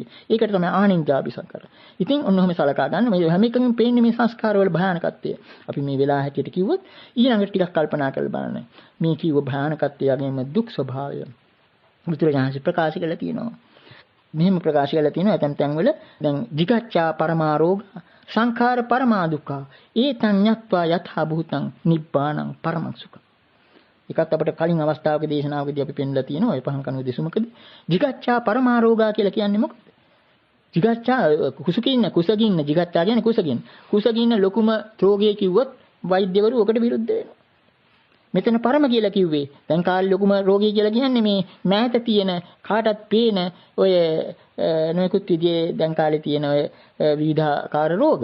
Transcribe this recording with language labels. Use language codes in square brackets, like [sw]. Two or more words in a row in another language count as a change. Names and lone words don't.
[si] ඒකට තමයි [pi] ආනින්ජාභි සංකාර. [si] ඉතින් ඔන්නෝම සලකා ගන්න මේ හැම එකකින් පේන්නේ මේ සංස්කාර වල භයානකත්වය. අපි මේ වෙලාව හැටියට කිව්වොත් ඊළඟට ටිකක් කල්පනා කරලා බලන්න. මේ කිව්ව භයානකත්වය වගේම දුක් ස්වභාවය බුදුරජාණන් ප්‍රකාශ කළා තියෙනවා. මෙහෙම ප්‍රකාශ කළා තියෙනවා ඇතැම් තැන්වල දැන් [pi] jigaccha paramarog සංඛාර පරමා දුක්ඛ ඒතං ඤත්වා යථා භූතං නිබ්බාණං පරමං සුඛං. [si] ඒකත් අපිට කලින් අවස්ථාවක දේශනාවකදී අපි පෙන්නලා තියෙනවා ඔය පහන් කනුව දෙසුමකදී. [pi] jigaccha paramarogha [si] කියලා කියන්නේ මොකක්ද? jigaccha කුසගින්න jigaccha කියන්නේ කුසගින්න ලොකුම රෝගය කිව්වොත් වෛද්‍යවරු ඔකට විරුද්ධ වෙනවා. මෙතන පරම කියලා කිව්වේ දැන් කාලේ ලොකුම රෝගී කියලා කියන්නේ මේ මෑත තියෙන කාටත් පේන ඔය නොයෙකුත් විදිහේ දැන් කාලේ තියෙන ඔය විවිධාකාර රෝග.